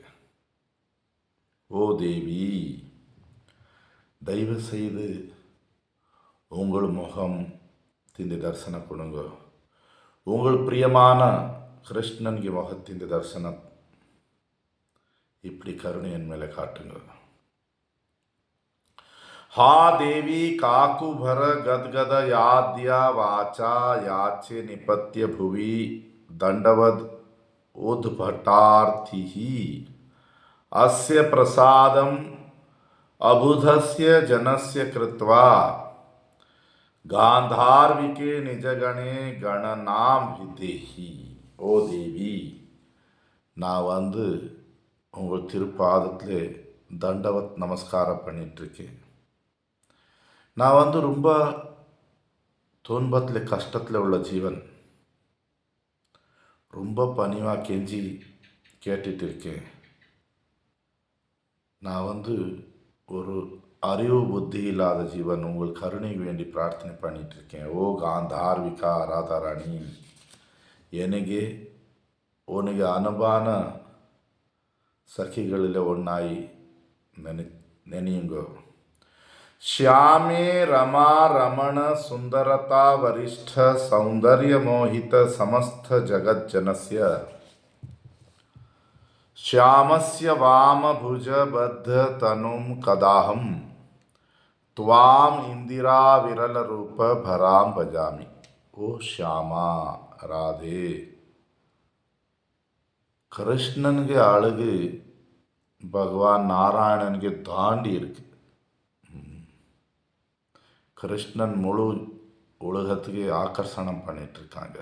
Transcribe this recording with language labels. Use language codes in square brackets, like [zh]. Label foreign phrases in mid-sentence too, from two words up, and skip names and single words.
[ta] ஓ தேவி, தயவு செய்து உங்கள் முகம் திந்து தரிசன கொடுங்க. உங்கள் பிரியமான கிருஷ்ணன்கி முகத்தின் தரிசனம் இப்படி கருணை என் மேலே காட்டுங்க. [sa] हा देवी काकुभर गदगद याद्या वाचा याचे निपत्य भुवि दंडवद उद्भटार्थी अस्य प्रसादम अबुधस्य जनस्य कृत्वा गांधार्विके निजगणे गणनाम विदेही. [ta] ஓ தேவி, நான் உங்கள் திருப்பாதத்திலே தண்டவத் நமஸ்காரம் பண்ணிட்டுருக்கேன். நான் ரொம்ப துன்பத்தில் கஷ்டத்தில் உள்ள ஜீவன். ரொம்ப பணிவாக கெஞ்சி கேட்டுட்டு இருக்கேன். நான் ஒரு அறிவு புத்தி இல்லாத ஜீவன். உங்கள் கருணைக்கு வேண்டி பிரார்த்தனை பண்ணிட்டு இருக்கேன். ஓ காந்தார்விகா ராதாராணி, எனக்கு உனக்கு அனுபான சಖಿகளில் ஒன்றாய் நினையுங்கோ. [sa] श्यामे रमा रमण सुंदरता वरिष्ठ सौंदर्य मोहित समस्त जगज्जनस्य श्यामस्य वाम भुज बद्ध तनुम कदाहम त्वाम इंदिरा विरल रूप भराम भजामि. [ta] ஓ ஷ்யாமா ராதே. கிருஷ்ணனுக்கு அழகு பகவான் நாராயணனுக்கு தாண்டி இருக்கு. கிருஷ்ணன் முழு உலகத்துக்கு ஆக்கர்ஷணம் பண்ணிட்டு இருக்காங்க.